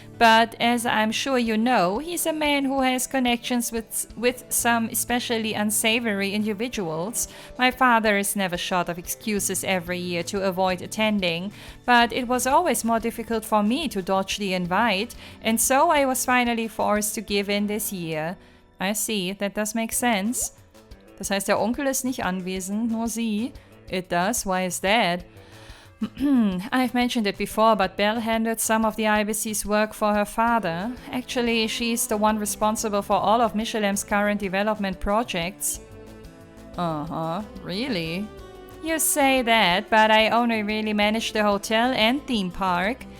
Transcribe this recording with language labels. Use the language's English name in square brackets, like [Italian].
[English] But as I'm sure you know, he's a man who has connections with some especially unsavory individuals. My father is never short of excuses every year to avoid attending, but it was always more difficult for me to dodge the invite, and so I was finally forced to give in this year. I see, that does make sense. [German] Das heißt, der Onkel ist nicht anwesend, nur sie. [English] It does? Why is that? I've mentioned it before, but Belle handled some of the IBC's work for her father. Actually, she's the one responsible for all of Michelin's current development projects. Uh-huh, really? You say that, but I only really manage the hotel and theme park.